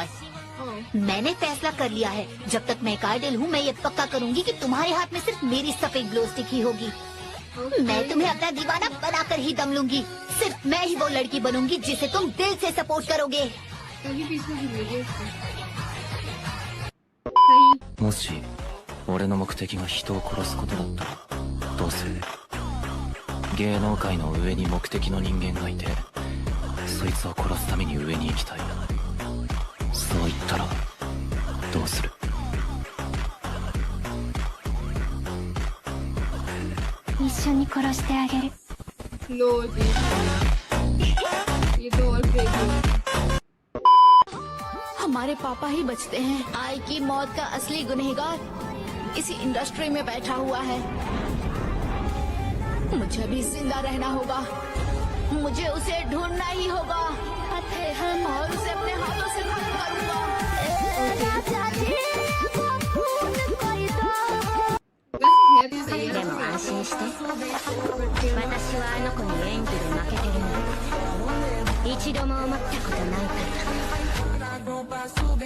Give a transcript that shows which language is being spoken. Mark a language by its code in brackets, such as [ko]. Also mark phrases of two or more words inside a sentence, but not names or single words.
[hi] मैंने फैसला कर लिया है, जब तक मैं एक आइडल हूँ मैं ये पक्का करूंगी कि तुम्हारे हाथ में सिर्फ मेरी सफेद [en] glow stick [hi] ही होगी। मैं तुम्हें अपना दीवाना बनाकर ही दम लूंगी। सिर्फ मैं ही वो लड़की बनूंगी जिसे तुम दिल से सपोर्ट करोगे। कभी पीछे की वीडियो सही। [ja] もし俺の目的が人を殺すことだったらどうする？芸能界の上に目的の人間がいて、そいつを殺すために上に行きたい。そう言ったらどうする？一緒に殺してあげる。 [hi] लो जी, ये तो और क्रेजी। हमारे पापा ही बचते हैं। आई की मौत का असली गुनहगार इसी इंडस्ट्री में बैठा हुआ है। मुझे भी जिंदा रहना होगा, मुझे उसे ढूंढना ही होगा और उसे अपने हाथों से खत्म करूंगा। वैसे है तो सही है। [ja] でも安心して、私はあの子に演技で負けてるの。一度も思ったことないから。